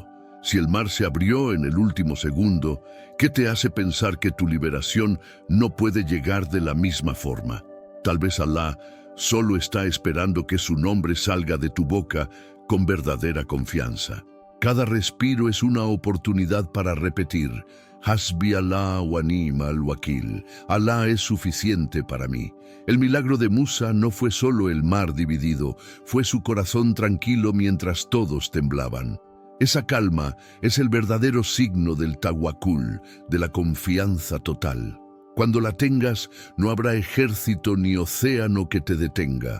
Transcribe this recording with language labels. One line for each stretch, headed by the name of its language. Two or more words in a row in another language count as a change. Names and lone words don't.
Spanish: Si el mar se abrió en el último segundo, ¿qué te hace pensar que tu liberación no puede llegar de la misma forma? Tal vez Alá solo está esperando que su nombre salga de tu boca con verdadera confianza. Cada respiro es una oportunidad para repetir,
Arabic: حسبي الله ونعم الوكيل,
Spanish: Alá es suficiente para mí. El milagro de Musa no fue solo el mar dividido, fue su corazón tranquilo mientras todos temblaban. Esa calma es el verdadero signo del tawakkul, de la confianza total. Cuando la tengas, no habrá ejército ni océano que te detenga.